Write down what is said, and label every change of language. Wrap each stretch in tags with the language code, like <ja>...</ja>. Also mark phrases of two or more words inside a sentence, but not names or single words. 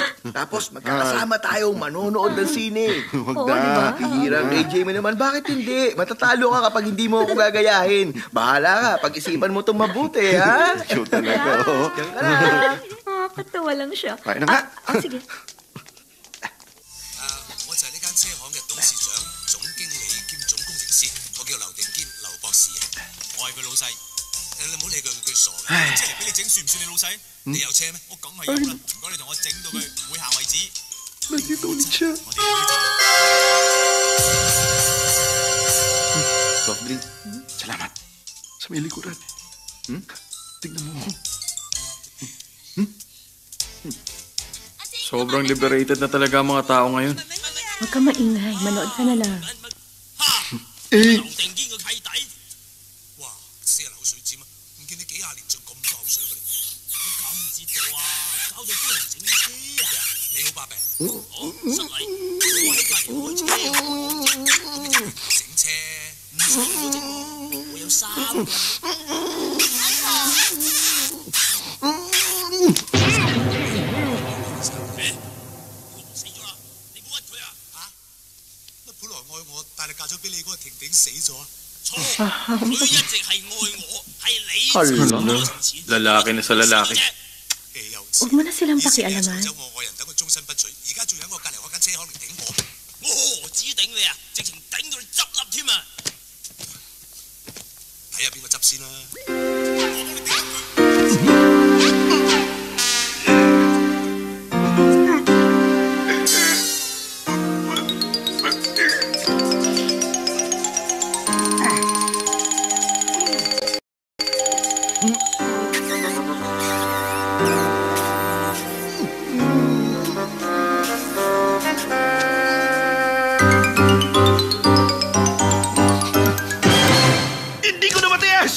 <tl>Tapos magkakasama tayong manonood ng sine. Huwag Oo, na. di ba? Hirang AJ mo naman, bakit hindi? Matatalo ka kapag hindi mo ako gagayahin. Bahala ka, pag-isipan mo itong mabuti, ha? Show talaga, oh. Diyan ka na. Katawa lang siya. Tayo na nga. Sige.</tl> <yue>我就係呢間車行嘅董事長、總經理兼總工程師，我叫劉定堅，劉博士啊。我係佢老細。你唔好理佢傻嘅。即係嚟俾你整，算唔算你老細？你有車咩？我梗係有啦。唔該，你同我整到佢會行為止。</yue> <tl>Nandito ulit siya.</tl> <yue>我哋有呢條。</yue> <en>Soft drink. Salamat.</en> <tl>Sa may likuran. Tignan mo. Sobrang liberated na talaga ang mga tao ngayon. Huwag ka maingay. Manood ka na lang.</tl> <yue>劉定堅個契弟。哇！死人口水尖啊！唔見你幾廿年仲咁多口水嘅，乜搞唔知道啊？搞到幫人整車啊！你好把柄，好失禮，我喺隔離開車，整車唔使我整喎，我有3個。死咗啦！你冇屈佢啊？嚇？乜本來愛我，但係嫁咗俾你嗰個婷婷死咗啊？錯，佢一直係愛我，係你</yue> <tl>Hala, lalaki na sa lalaki.</tl> <yue>氣又</yue> <tl>Huwag mo na silang pakialaman.</tl> <yue>咗我愛人等佢終身不娶，而家仲喺我隔離開間車行嚟頂我，我何止頂你啊，直情頂到你執笠添啊！睇下邊個執先啦。我幫你頂佢。</yue> <tl>Hindi ko na matiis!</tl>